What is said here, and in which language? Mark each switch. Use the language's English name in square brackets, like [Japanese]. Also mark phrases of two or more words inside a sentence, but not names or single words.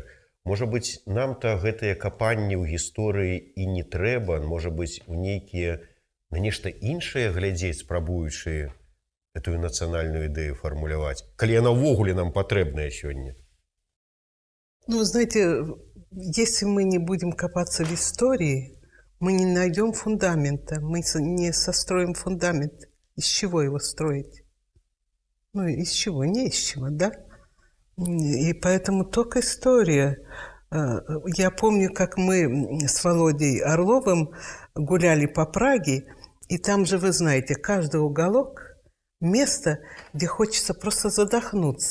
[Belarusian] Можа быць, нам-то гэтыя капанні ў гісторыі і не трэба, можа быць, у нейкія на нешта іншае глядзець, спрабуючы гэтую нацыянальную ідэю фармуляваць, калі яна ўвогуле нам патрэбная сёння. [Russian] Ну, знаете, если мы не будем копаться в истории, мы не найдем фундамента, мы не состроим фундамент. Из чего его строить? Ну, из чего? Не из чего, да? И поэтому только история. Я помню, как мы с Володей Орловым гуляли по Праге, и там же, вы знаете, каждый уголок – место, где хочется просто задохнуться.